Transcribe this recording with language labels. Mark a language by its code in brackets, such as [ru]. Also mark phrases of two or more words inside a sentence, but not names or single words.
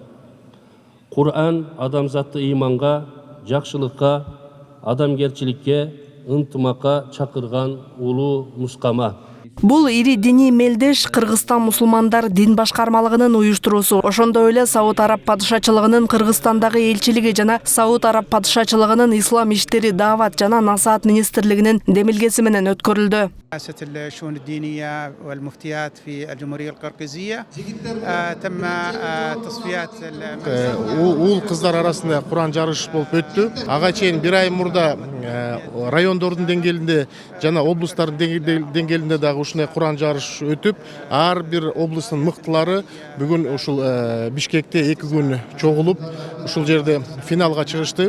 [ky] Кур'ан адамзатты иманга, жакшылыкка, адамгерчиликке, ынтымакка чакырган улуу нускама. Бул ири диний мелдеш Кыргызстан мусулмандар дин башкармалыгынын уюштуруусу, ошондой эле Сауд Араб падышачылыгынын Кыргызстандагы элчилиги жана Сауд Араб падышачылыгынын ислам иштери даават жана насаат министрлигинин демилгеси менен өткөрүлдү. [ar] رئاسة الشؤون الدينية والمفتيات في الجمهورية القرقيزية تم تصفيات [ky] Ул кыздар арасында Куран жарышы болуп өттү. Ага чейин бир ай мурда райондордун деңгээлинде жана облустардын деңгээлинде дагы ушундай Куран жарышы өтүп, ар бир облустун мыктылары бүгүн ушул Бишкекте 2 күн чогулуп, ушул жерде финалга чыгышты.